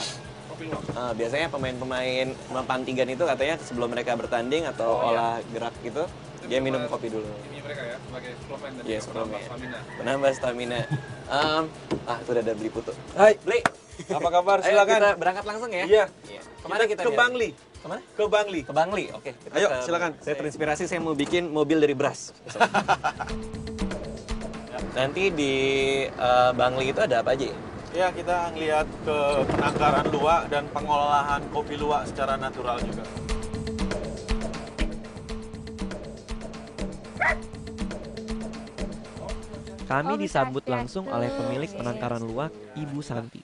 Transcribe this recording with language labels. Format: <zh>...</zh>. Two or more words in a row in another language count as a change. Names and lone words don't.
<id>Biasanya pemain-pemain Mempantigan itu katanya sebelum mereka bertanding atau olah gerak gitu, dia minum kopi dulu. Ini mereka ya, sebagai suplemen dan Iya, menambah stamina. Menambah stamina. Itu udah ada Beli Putu. Hai, Beli, apa kabar? ayo Silakan. kita berangkat langsung ya. Iya. Kemana kita ke nih? Bangli. Kemana? Ke Bangli. Ke Bangli, oke. Kita Ayo, ke- silakan. Saya terinspirasi, saya mau bikin mobil dari beras. Nanti di Bangli itu ada apa aja ya? Ya, kita ngeliat ke penangkaran luwak dan pengolahan kopi luwak secara natural juga. Kami disambut langsung oleh pemilik penangkaran luwak, Ibu Santi.</id>